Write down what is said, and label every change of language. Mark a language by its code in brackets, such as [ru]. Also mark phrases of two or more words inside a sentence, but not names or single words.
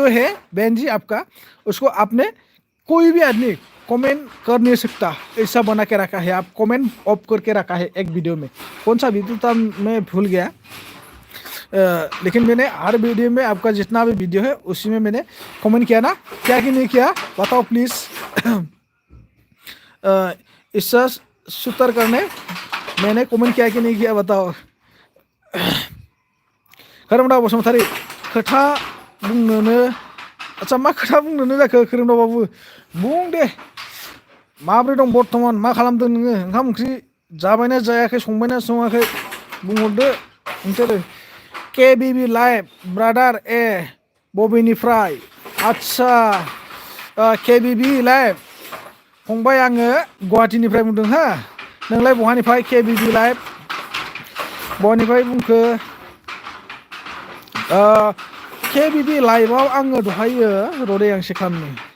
[hi] है बहन जी आपका उसको आपने कोई भी आदमी कमेंट कर नहीं सकता ऐसा बना के रखा है आप कमेंट ऑफ करके रखा है एक वीडियो में कौन सा वीडियो था मैं भूल गया लेकिन मैंने हर वीडियो में आपका जितना भी वीडियो है उसी में मैंने कमेंट किया ना क्या कि नहीं किया बताओ प्लीज़ इससे सुतर करने मैंने कमेंट किया कि नहीं किया बताओ [brx] खोरोमदाव बसुमतारी खोथा बुंनोनो आच्छा मा खोथा बुंनोनो जाखो खोरोमदाव बाबु बुं दे माब्रै दं बर्थमान मा खालामदों नोङो ओंखाम ओंख्रि जाबायना जायाखै संबायना सङाखै बुंहरदो नोंसोरो केबिबि लाइभ ब्रादार बबेनिफ्राय आच्छा केबिबि लाइभ फंबाय आङो गुवाहाटीनिफ्राय बुंदों हा नोंलाय बहानिफ्राय केबिबि लाइभ बहानिफ्राय बुंखो केबिबि लाइभआव आङो दहायो रदै आं चेक खालामनि